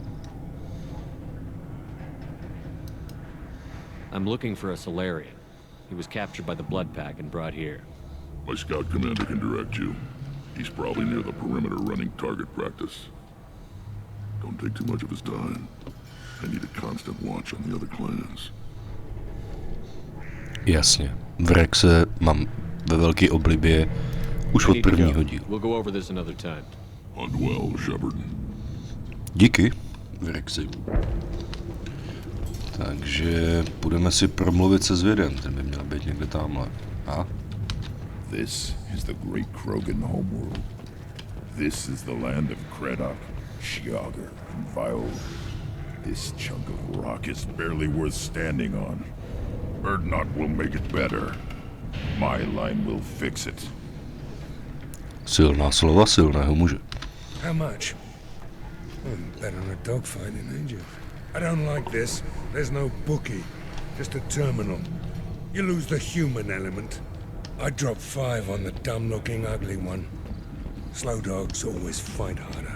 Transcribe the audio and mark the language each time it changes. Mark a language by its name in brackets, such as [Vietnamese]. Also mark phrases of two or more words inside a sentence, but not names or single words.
[English] I'm looking for a Solarian. He was captured by the Blood Pack and brought here. My scout commander can direct you. He's probably near the perimeter running target practice. Don't take too much of his time. I need a constant watch on the other clans. [Czech] Jasně. V Rexe mám ve velké oblibě už od prvního dílu. [English] We'll go over this another time. Hunt well, Shepard. [Czech] Díky, v Rexi. Takže budeme si promluvit se zvědem, ten by měl být někde tamhle. A? [English] This is the great Krogan homeworld. This is the land of Kredok, Shiagar, and Vio. This chunk of rock is barely worth standing on. Birdknot will make it better. My line will fix it. [Czech] Silná slova silného muže. [English] How much? Better than a dogfighting, ain't you? I don't like this. There's no bookie, just a terminal. You lose the human element. I drop 5 on the dumb-looking ugly one. Slow dogs always fight harder.